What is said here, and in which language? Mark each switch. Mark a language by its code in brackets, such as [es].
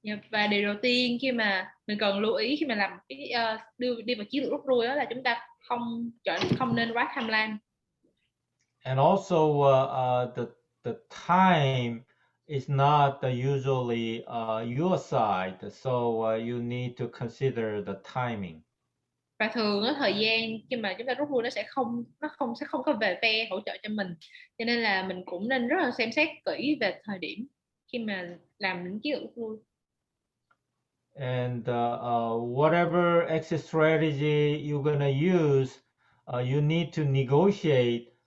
[vi] Và điều đầu tiên khi mà mình cần lưu ý khi mà làm cái đi vào chiến lược rút lui đó là chúng ta không nên quá tham lam. [en] And also the time is not usually your side, so you need to consider the timing. [vi] Và thường ở thời gian khi mà chúng ta rút lui nó sẽ không có về phe hỗ trợ cho mình, cho nên là mình cũng nên rất là xem xét kỹ về thời điểm khi mà làm những chiến lược rút lui. [en] And whatever exit strategy you're gonna use, you need to negotiate.